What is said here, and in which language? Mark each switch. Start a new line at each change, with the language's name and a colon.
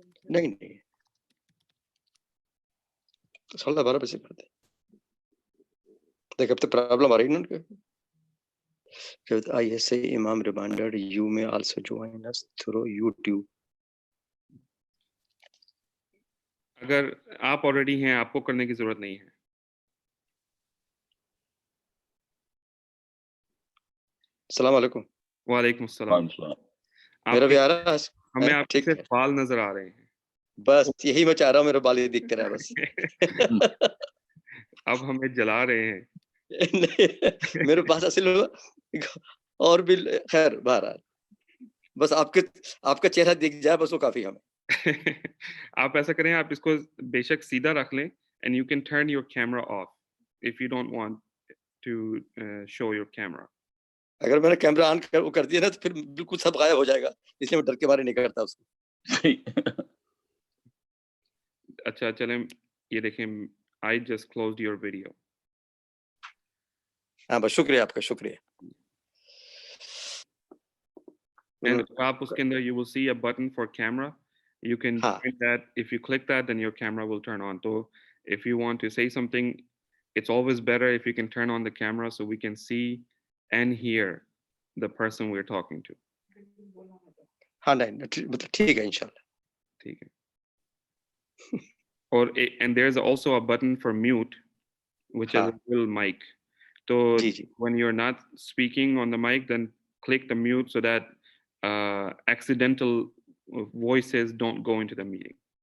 Hindi: नहीं नहीं, तो 12:30 बजे करते। देख अब तो प्रॉब्लम आ रही है ना उनके।
English: I say Imam reminder you may also join us through YouTube.
Hindi: अगर आप ऑलरेडी हैं, आपको करने की जरूरत नहीं है। अस्सलाम वालेकुम। वालेकुम अस्सलाम। मेरा भी आ रहा है? हमें आपके ठीक है, सिर्फ बाल नजर आ रहे हैं। बस यही मैं चाह रहा हूँ, मेरे बाल ही दिखते रहे बस। अब हमें जला रहे हैं। नहीं, मेरे पास असल में और भी, खैर बहरहाल बस आपका चेहरा दिख जाए बस वो काफी हमें। आप ऐसा करें, आप इसको बेशक सीधा रख लें
English: and you can turn your camera off if you don't want to show your camera.
Hindi: अगर मैंने कैमरा ऑन कर दिया ना तो फिर बिल्कुल सब गायब हो जाएगा, इसलिए मैं डर के मारे नहीं करता उसको। अच्छा चलें, ये देखें,
English: I just closed your video.
Hindi: हाँ बस शुक्रिया आपका, शुक्रिया।
English: And
Hindi: आप उसके अंदर
English: you will see a button for camera. You can click that. If you click that, then your camera will turn on. So if you want to say something, it's always better if you can turn on the camera so we can see and hear the person we're talking to.
Hindi: हाँ नहीं, मतलब ठीक है इंशाल्लाह। ठीक है।
English: And there's also a button for mute, which is a little mic. So when you're not speaking on the mic, then click the mute so that accidental voices don't go into the meeting.